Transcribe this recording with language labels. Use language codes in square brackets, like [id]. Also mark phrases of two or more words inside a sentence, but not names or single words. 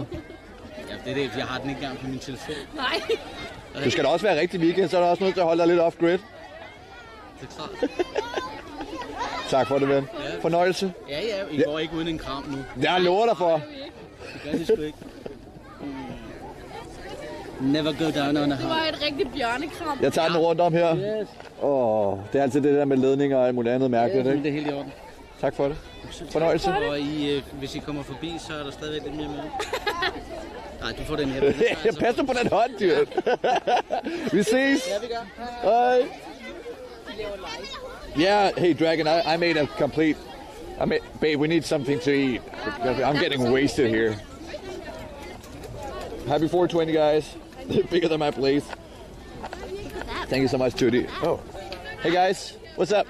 [da] Ja, det er det, jeg har den ikke engang på min telefon. Nej. Du skal da også være rigtig weekend, så er du også nødt til at holde dig lidt off-grid. Det er klart. Tak for det, ven. Ja. Fornøjelse. Ja, I går ikke uden en kram nu. Jeg lover dig for. Det gør det sgu ikke. [en] Never go down on a [da] Det var et rigtigt bjørnekram. Jeg tager den rundt om her. Yes. Det er altid det der med ledninger og alt muligt andet mærkeligt, Ja, ikke? det er helt i orden. Tak for det. Fornøjelse. Og hvis I kommer forbi, så er der stadigvæk lidt mere med. Nej, du får den her. Jeg passer på den hånd, dyr. Vi ses. Ja, vi gør. Hej. [en] Yeah, hey Dragon, I made a complete... babe, we need something to eat. I'm getting wasted here. Happy 420, guys. Bigger than my place. Thank you so much, Tutti. Oh. Hey guys, what's up?